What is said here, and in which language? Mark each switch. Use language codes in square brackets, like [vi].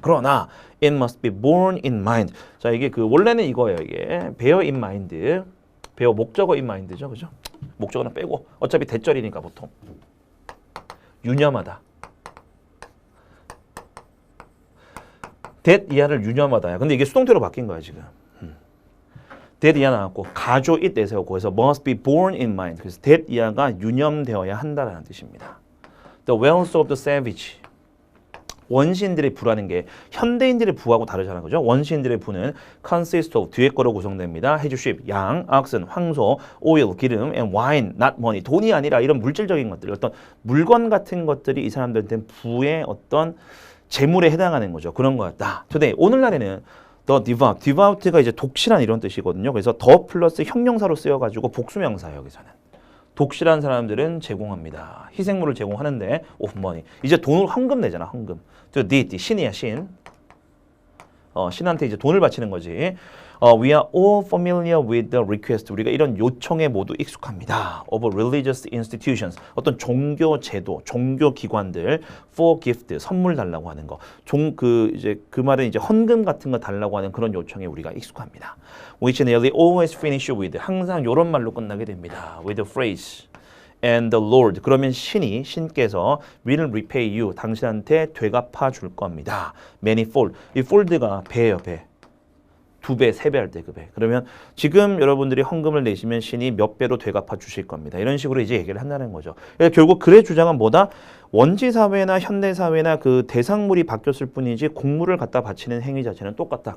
[ko] 그러나 [en] it must be borne in mind. [ko] 자, 이게 그 원래는 이거예요. 이게 bear in mind. bear 목적어 in mind죠, 그죠? 목적어는 빼고 어차피 대절이니까 보통 유념하다. that 이하를 유념하다야. 근데 이게 수동태로 바뀐 거야 지금. that 이하 나왔고 가조 it 내세웠고 그래서 [en] must be borne in mind. [ko] 그래서 that 이하가 유념되어야 한다라는 뜻입니다. [en] The wells of the savage. [ko] 원시인들의 부라는 게 현대인들의 부하고 다르잖아요. 그죠? 원시인들의 부는 [en] consist of [ko] 뒤에 거로 구성됩니다. [en] 해주 sheep, 양, oxen, 황소, oil, 기름, and wine, not money. [ko] 돈이 아니라 이런 물질적인 것들, 어떤 물건 같은 것들이 이 사람들한테는 부의 어떤 재물에 해당하는 거죠. 그런 것 같다. today, 오늘날에는 [en] the devout, [ko] devout가 이제 독실한 이런 뜻이거든요. 그래서 더 플러스 형용사로 쓰여가지고 복수명사예요. 여기서는. 독실한 사람들은 제공합니다. 희생물을 제공하는데 of money. 이제 돈을 헌금 내잖아. 헌금. 저 deity, 신이야 신. 신한테 이제 돈을 바치는 거지. [en] We are all familiar with the request. [ko] 우리가 이런 요청에 모두 익숙합니다. [en] Of religious institutions. [ko] 어떤 종교 제도, 종교 기관들 [en] for gift, [ko] 선물 달라고 하는 거. 그 말은 이제 헌금 같은 거 달라고 하는 그런 요청에 우리가 익숙합니다. [en] Which nearly always finish with. [ko] 항상 이런 말로 끝나게 됩니다. [en] With the phrase. And the Lord. [ko] 그러면 신께서 [en] will repay you. [ko] 당신한테 되갚아 줄 겁니다. [en] Manifold. [ko] 이 fold가 배예요, 배. 2배, 3배 할 때 그 배. 그러면 지금 여러분들이 헌금을 내시면 신이 몇 배로 되갚아 주실 겁니다. 이런 식으로 이제 얘기를 한다는 거죠. 그러니까 결국 글의 주장은 뭐다? 원시 사회나 현대 사회나 그 대상물이 바뀌었을 뿐이지 공물을 갖다 바치는 행위 자체는 똑같다.